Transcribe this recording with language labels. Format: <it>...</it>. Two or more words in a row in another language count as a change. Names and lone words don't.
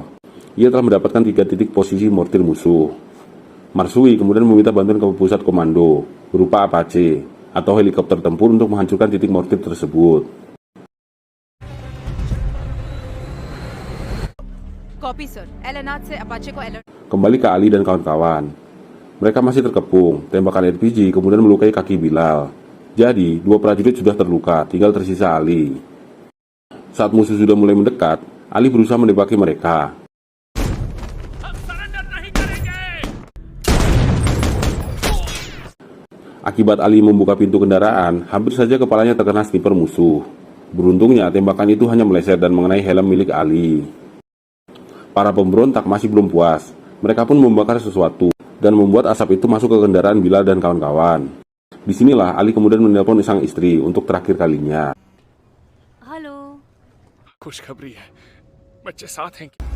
<id>Ia telah mendapatkan 3 titik posisi mortir musuh. Marsui kemudian meminta bantuan ke pusat komando berupa Apache atau helikopter tempur untuk menghancurkan titik mortir tersebut.</id> <en>Copy sir.</en> <hi>LNR से Apache को alert.</hi> <id>Kembali ke Ali dan kawan-kawan. Mereka masih terkepung. Tembakan RPG kemudian melukai kaki Bilal. Jadi, 2 prajurit sudah terluka, tinggal tersisa Ali. Saat musuh sudah mulai mendekat, Ali berusaha menembaki mereka. Akibat Ali membuka pintu kendaraan, hampir saja kepalanya terkena sniper musuh. Beruntungnya, tembakan itu hanya meleset dan mengenai helm milik Ali. Para pemberontak masih belum puas. Mereka pun membakar sesuatu dan membuat asap itu masuk ke kendaraan Bilal dan kawan-kawan. Disinilah Ali kemudian menelpon sang istri untuk terakhir kalinya. Halo.</id> <hi>खुशखबरी है बच्चे साथ हैं</hi>